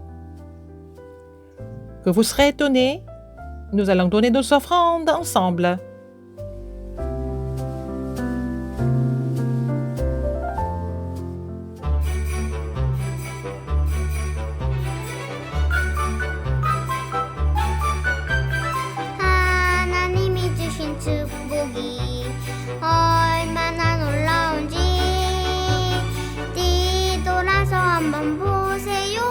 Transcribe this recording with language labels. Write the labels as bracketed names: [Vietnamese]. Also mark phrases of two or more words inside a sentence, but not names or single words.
[French] Que vous serez étonnés. Nous allons donner nos offrandes ensemble. [Korean] 하나님이 주신 축복이 얼마나 놀라운지 뒤돌아서 한번 보세요.